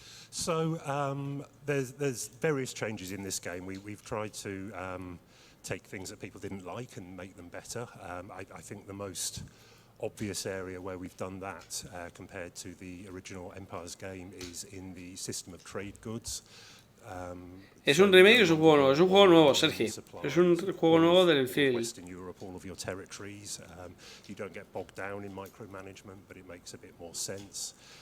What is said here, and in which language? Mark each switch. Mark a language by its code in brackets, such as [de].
[en] So there's various changes in this game. We've tried to take things that people didn't like and make them better. I think the most obvious area where we've done that compared to the original Empires game is in the system of trade goods. [es] ¿Es un remake o es un juego nuevo? Es un juego nuevo, Sergi. Es un juego nuevo del Field. [en] Western Europe, all of your territories. You don't get bogged down in micromanagement, but it makes a bit more sense.